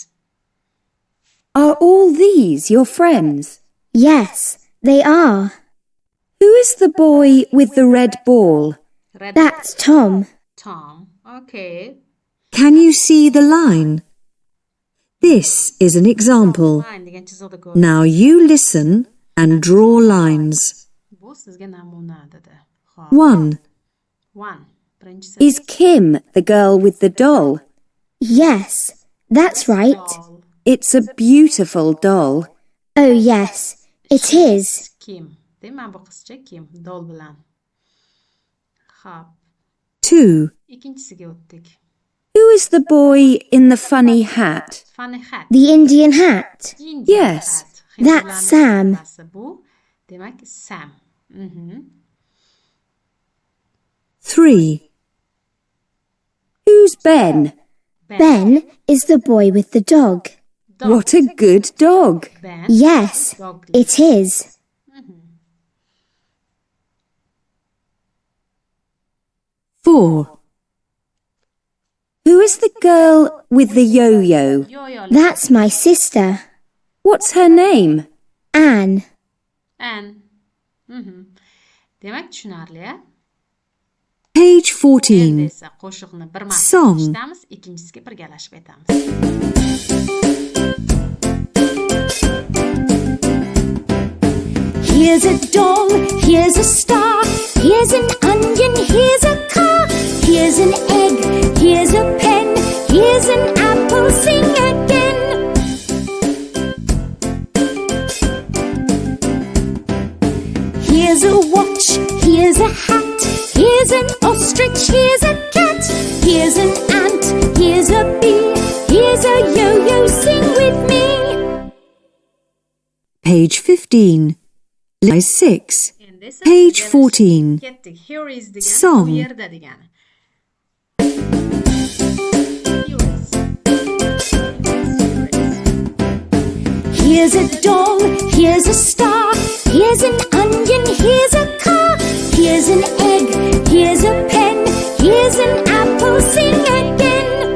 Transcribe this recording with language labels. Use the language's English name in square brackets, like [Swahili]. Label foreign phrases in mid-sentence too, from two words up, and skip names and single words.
[English] Are all these your friends? Yes, they are. Who is the boy with the red ball? Red That's Tom. Tom. Okay. Can you see the line? This is an example. [Uzbek] Line degan chiziqda ko'ring. [English] Now you listen and draw lines. [Uzbek] Bu sizga namuna dedi. Xo'p. 1. 1. Birinchisi. [English] Is Kim the girl with the doll? Yes, that's right. Doll. It's a beautiful doll. Oh, yes, it is. [Uzbek] Kim. Demak bu qizcha Kim. Doll bilan. Xo'p. 2. Ikkinchisiga o'tdik. [English] Who is the boy in the funny hat? Funny hat. The Indian hat. Indian Yes, hat. that's [Uzbek] Hindlarning Sam. qissasi Bu demak Sam. 3. [English] Who's Ben? Ben is the boy with the dog. Dog. What a good dog. Ben. Yes, Dog. it is. 4. Who is the girl with the yo-yo? Yo-yo. That's my sister, What's her name? Anne. Anne. [Uzbek] Demak tushunarli, a? [English] Page [Uzbek] Endi 14. esa qo'shiqni bir marta [English] Song. [Uzbek] eshitamiz, ikkinchisiga birgalashib aytamiz. [English] Here's a doll, here's a star, here's an onion, here's a car, here's an egg, here's a pen, here's an apple, sing again. Here's a watch, here's a hat, here's an ostrich, here's a cat, here's an ant, here's a bee, here's a yo-yo, sing with me. Page 15. Exercise 6. [Uzbek] Endi esa [English] Page [Uzbek] birgalashib 14. ketdik. [English] Here is [Uzbek] degani [English] Song. [Uzbek] bu yerda degani. [English] Here is. Here's a doll, here's a star, here's an onion, here's a car, here's an egg, here's a pen, here's an apple, sing again.